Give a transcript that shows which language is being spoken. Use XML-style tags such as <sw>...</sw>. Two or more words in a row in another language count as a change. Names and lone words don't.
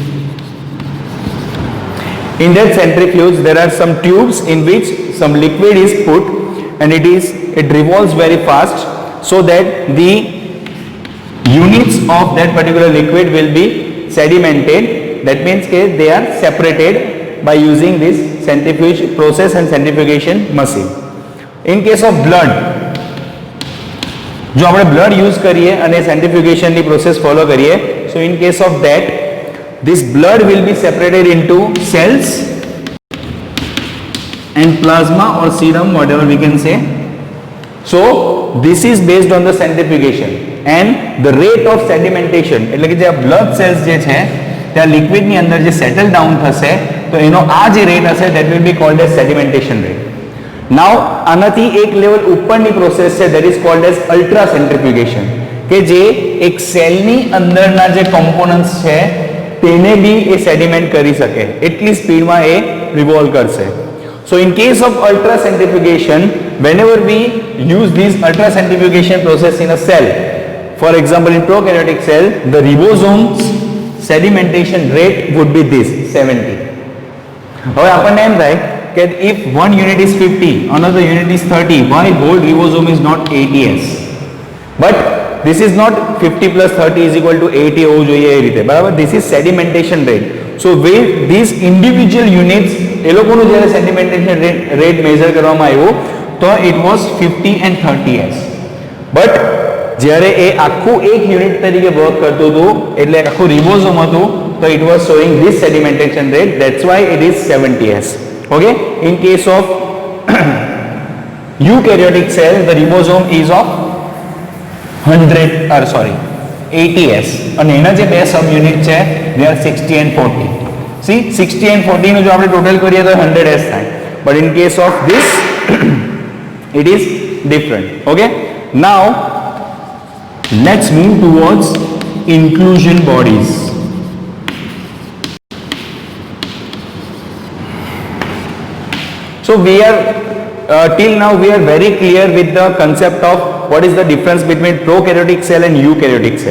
<en>In that centrifuge there are some tubes in which some liquid is put, and it revolves very fast, so that the units of that particular liquid will be sedimented. That means they are separated by using this centrifuge process and centrifugation machine. In case of blood,</en> <gu>જો આપણે બ્લડ યુઝ કરીએ અને સેન્ટ્રીફ્યુગેશનની પ્રોસેસ ફોલો કરીએ,</gu> <en>so in case of that this blood will be separated into cells and plasma or serum, whatever we can say. So this is based on the centrifugation and the rate of sedimentation,</en> <gu>એટલે કે જે</gu> <en>blood cells</en> <gu>જે છે ત્યાં liquid ની અંદર જે</gu> <en>settle down</en> <gu>થશે તો એનો આ જે rate હશે</gu> <en>that will be called as sedimentation rate. Now</en> <gu>આનાથી એક લેવલ ઉપરની પ્રોસેસ છે</gu> <en>that is called as ultra centrifugation,</en> <gu>કે જે એક સેલ ની અંદરના જે components છે તેને બી એ સેડિમેન્ટ કરી શકે એટલી સ્પીડમાં એ રિવોલ્વ કરશે.</gu> <en>So in case of ultra centrifugation, whenever we use this ultra centrifugation process in a cell, for example in prokaryotic cell, the ribosomes sedimentation rate would be this 70.</en> <gu>હવે આપણને એમ થાય કે</gu> <en>if one unit is 50, another unit is 30, why whole ribosome is not 80s? But this is not 50 plus 30 is equal to 80</en> <gu>હોવું જોઈએ એ રીતે, બરાબર?</gu> <en>This is sedimentation rate. So with these individual units</en> <gu>એ લોકોનું જ્યારે</gu> <en>sedimentation rate measure</en> <gu>કરવામાં આવ્યું તો</gu> <en>it was 50 and 30s.</en> <gu>But જ્યારે એ આખું એક યુનિટ તરીકે વર્ક કરતું હતું એટલે આખું રિબોઝોમ હતું તો</gu> <en>it was showing this sedimentation rate, that's why it is 70s. Okay, in case of eukaryotic cell the ribosome is of 80s</en> <gu>અને એના જે બે સબ યુનિટ છે</gu> <en>they are 60 and 40.</en> <gu>See 60 and 40 નું જો આપણે ટોટલ કરીએ તો 100s થાય,</gu> <en>but in case of this it is different. Okay, now let's move towards inclusion bodies. So we are till now we are very clear with the concept of what is the difference between prokaryotic cell and eukaryotic cell.</en>